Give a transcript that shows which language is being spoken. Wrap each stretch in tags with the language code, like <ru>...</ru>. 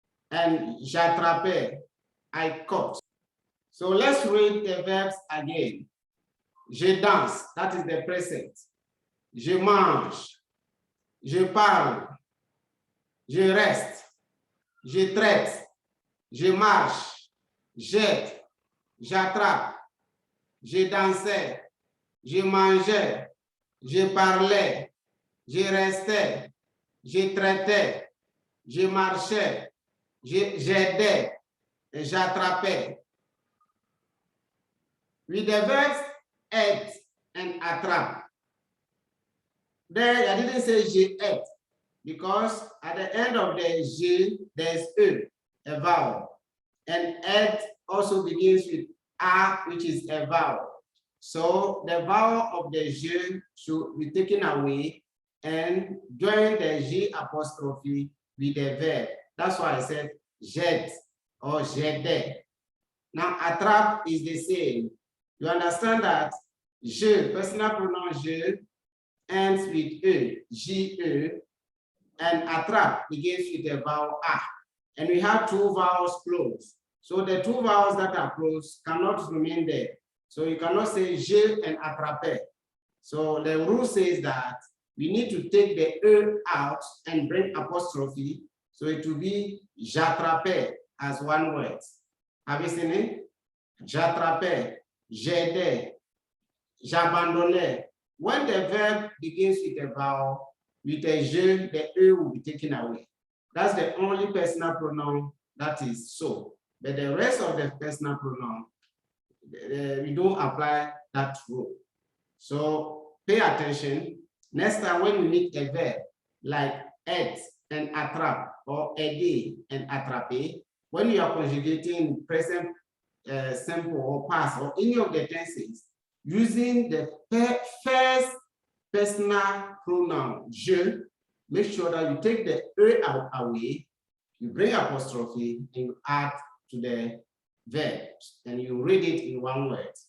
<en>And j'attrapais, I caught. So let's read the verbs again.</en> <fr>Je danse,</fr> <en>that is the present.</en> <fr>Je mange, je parle, je reste, je traite, je marche, jette, j'attrape, je dansais, je mangeais, je parlais, je restais, je traitais, je marchais, j'aidais, j'attrapais.</fr> <en>With the verbs aide and attrape. There, I didn't say je aide because at the end of the je, there's a vowel. And aide also begins with a, which is a vowel. So the vowel of the je should be taken away and join the je apostrophe with the verb. That's why I said jette or jette. Now attrape is the same. You understand that je, personal pronoun je, ends with je, and attrape begins with the vowel a. And we have two vowels closed. So the two vowels that are closed cannot remain there. So you cannot say je and attrape. So the rule says that we need to take the out and bring apostrophe. So it will be j'attrape as one word. Have you seen it?</en> <fr>J'attrape, j'aidais, j'abandonnais.</fr> <en>When the verb begins with a vowel, with a je, the will be taken away. That's the only personal pronoun that is so. But the rest of the personal pronoun, we don't apply that rule. So pay attention. Next time when we meet a verb like aide and attrape or aider and attraper, when you are conjugating present simple or past or any of the tenses, using the first personal pronoun je, make sure that you take the out away, you bring apostrophe, and you add to the verb, and you read it in one word.</en>